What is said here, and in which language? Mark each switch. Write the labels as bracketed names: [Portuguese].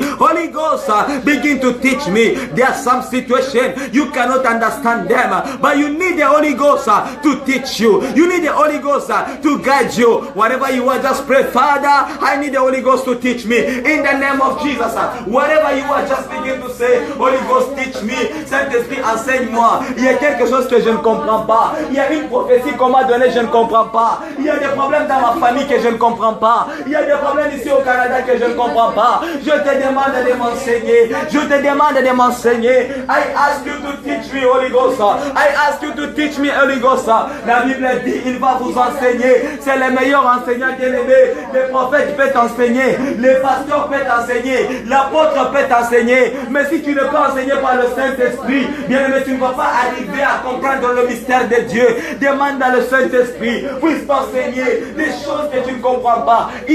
[English] Holy Ghost, begin to teach me. There are some situation you cannot understand them, but you need the Holy Ghost to teach you. You need the Holy Ghost to guide you. Whatever you want, just pray, Father, I need the Holy Ghost to teach me. In the name of Jesus, whatever you want, just begin to say, Holy Ghost, teach me. [French] Saint-Esprit, enseigne-moi. Il y a quelque chose que je ne comprends pas. Il y a une prophétie qu'on m'a donnée, je ne comprends pas. Il y a des problèmes dans ma famille que je ne comprends pas. Il y a des problèmes ici au Canada que je ne comprends pas. Je te demande de m'enseigner. Je te demande de m'enseigner. [English] I ask you to teach me, Holy Ghost. I ask you to teach me, Holy Ghost. [French] La Bible dit, il va vous enseigner. C'est le meilleur enseignant bien aimé. Le prophète peut t'enseigner. Le pasteur peut t'enseigner. L'apôtre peut t'enseigner. Mais si tu ne peux enseigner par le Saint-Esprit, bien aimé, tu ne vas pas arriver à comprendre le mystère de Dieu. Demande à le Saint-Esprit puisse t'enseigner des choses que tu ne comprends pas.